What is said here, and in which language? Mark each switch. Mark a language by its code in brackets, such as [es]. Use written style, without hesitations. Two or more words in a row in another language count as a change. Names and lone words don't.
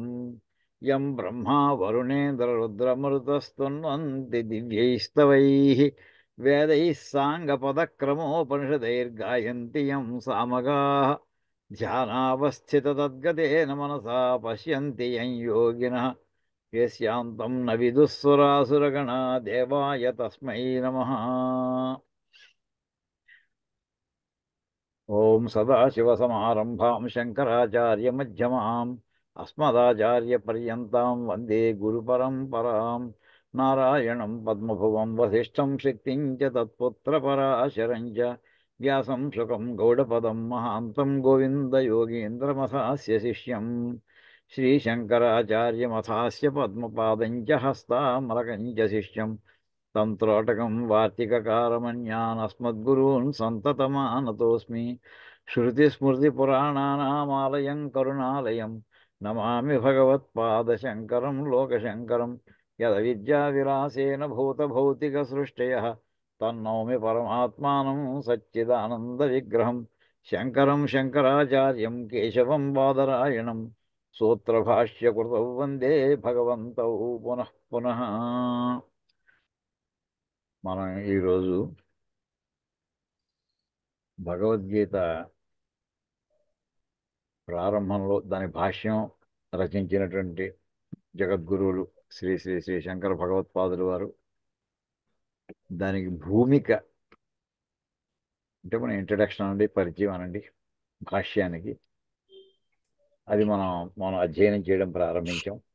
[sa] यं ब्रह्मा वरुणेन्द्ररुद्रमरुतस्तुन्वन्ति दिव्यैस्तवैः वेदैः साङ्गपदक्रमोपनिषदैर्गायन्ति यं सामगाः. ध्यानावस्थिततद्गतेन मनसा पश्यन्ति यं योगिनः यस्यान्तं न विदुःसुरासुरगणा देवाय तस्मै नमः. ఓం సదాశివసమారంభాం శంకరాచార్యమధ్యమాం అస్మదాచార్యపర్యంతాం వందే గురుపరంపరాం. నారాయణం పద్మభువం వసిష్ఠం శక్తిం చ తత్పుత్రపరాశరం చ వ్యాసం శుకం గౌడపదం మహాంతం గోవిందయోగీంద్రమథాస్య శిష్యం. శ్రీశంకరాచార్యమథాస్య పద్మపాదం చ హస్తామలకం చ శిష్యం. तं त्रोटकं वार्तिककारमन्यानस्मद्गुरून् सन्ततमानतोऽस्मि. श्रुतिस्मृतिपुराणानामालयं करुणालयं नमामि भगवत्पादशङ्करं लोकशङ्करं. यदविद्याविलासेन भूतभौतिकसृष्टयः तन्नौमि परमात्मानं सच्चिदानन्दविग्रहं. शङ्करं शङ्कराचार्यं केशवं बादरायणं सूत्रभाष्यकृतौ वन्दे भगवन्तौ पुनः पुनः. [te] మనం ఈరోజు భగవద్గీత ప్రారంభంలో దాని భాష్యం రచించినటువంటి జగద్గురువులు శ్రీ శ్రీ శ్రీ శంకర భగవత్పాదులు వారు దానికి భూమిక అంటే మన ఇంట్రడక్షన్ అనండి, పరిచయం అనండి భాష్యానికి, అది మనం అధ్యయనం చేయడం ప్రారంభించాం.